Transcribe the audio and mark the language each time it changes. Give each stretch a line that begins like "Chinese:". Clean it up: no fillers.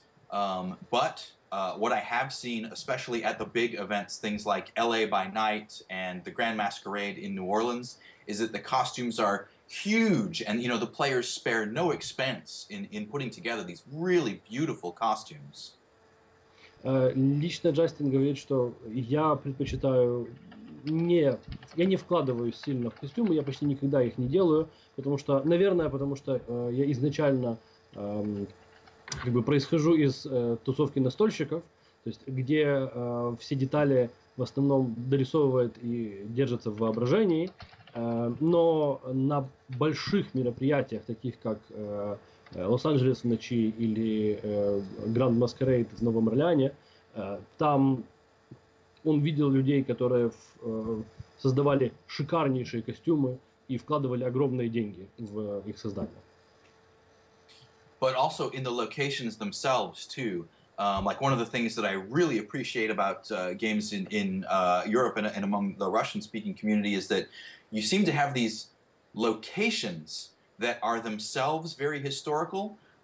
English: But what I have seen, especially at the big events, things like LA by Night and the Grand Masquerade in New Orleans, is that the costumes are huge, and the players spare no expense in putting together these really beautiful costumes.
Russian: Лично Джастин говорит, что я предпочитаю я не вкладываюсь сильно в костюмы, я почти никогда их не делаю, потому что я изначально как бы происхожу из тусовки настольщиков, то есть где все детали в основном дорисовывают и держатся в воображении, но на больших мероприятиях, таких как Лос-Анджелес в ночи или Гранд Маскарейд в Новом Орлеане, там он видел людей, которые создавали шикарнейшие костюмы и вкладывали огромные деньги в их создание.
English: But also in the locations themselves too. Like one of the things that I really appreciate about games in Europe and among the Russian-speaking community is that you seem to have these locations that are themselves very historical.